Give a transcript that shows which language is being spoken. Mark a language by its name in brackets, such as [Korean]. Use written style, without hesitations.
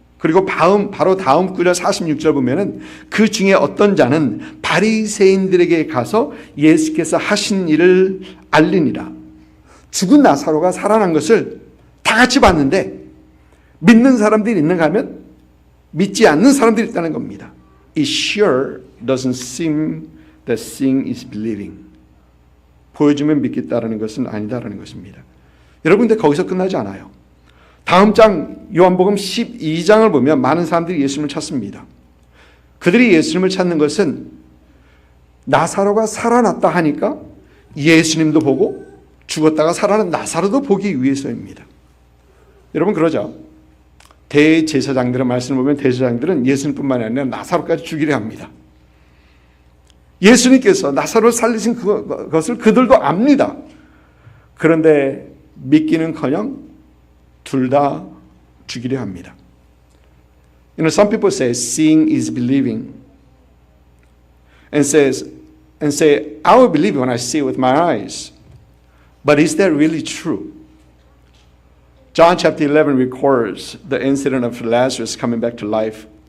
[Korean] 그리고 바로 다음 구절 46절 보면은 그 중에 어떤 자는 바리새인들에게 가서 예수께서 하신 일을 알리니라. 죽은 나사로가 살아난 것을 다 같이 봤는데 믿는 사람들이 있는가 하면 믿지 않는 사람들이 있다는 겁니다. [English] It sure doesn't seem that seeing is believing. [Korean] 보여주면 믿겠다라는 것은 아니다라는 것입니다. 여러분, 근데 거기서 끝나지 않아요. 다음 장 요한복음 12장을 보면 많은 사람들이 예수님을 찾습니다. 그들이 예수님을 찾는 것은 나사로가 살아났다 하니까 예수님도 보고 죽었다가 살아난 나사로도 보기 위해서입니다. 여러분, 그러죠? 대제사장들의 말씀을 보면 대제사장들은 예수님뿐만 아니라 나사로까지 죽이려 합니다. 예수님께서 나사로를 살리신 그것을 그들도 압니다. 그런데 믿기는커녕 둘 다 죽이려 합니다. [English] You know, some people say seeing is believing, and say I will believe when I see it with my eyes. But is that really true? John chapter 11 records the incident of Lazarus coming back to life.